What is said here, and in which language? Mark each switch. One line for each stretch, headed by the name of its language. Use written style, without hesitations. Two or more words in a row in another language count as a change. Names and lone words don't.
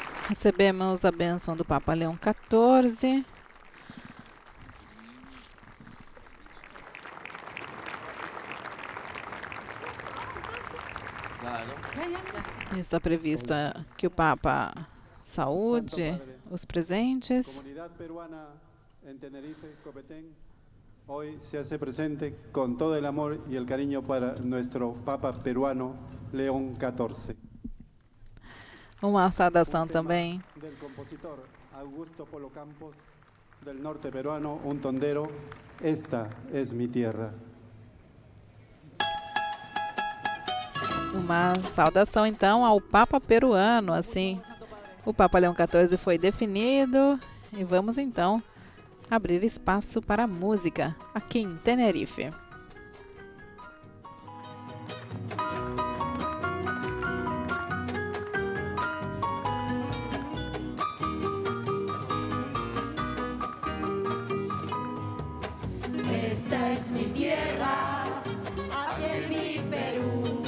Portuguese: Recebemos a bênção do Papa Leão XIV. Está previsto que o Papa saúde os presentes.
Spanish: Comunidad peruana en Tenerife, Copetén, hoy se hace presente con todo el amor y el cariño para nuestro Papa peruano, León XIV.
Portuguese: Uma saudação também
Spanish: Del compositor Augusto Polo Campos, del norte peruano, un tondero, esta es mi tierra.
Portuguese: Uma saudação, então, ao Papa peruano. Assim, o Papa Leão XIV foi definido e vamos, então, abrir espaço para a música aqui em Tenerife.
Spanish: Esta es mi tierra, aquí en mi Perú.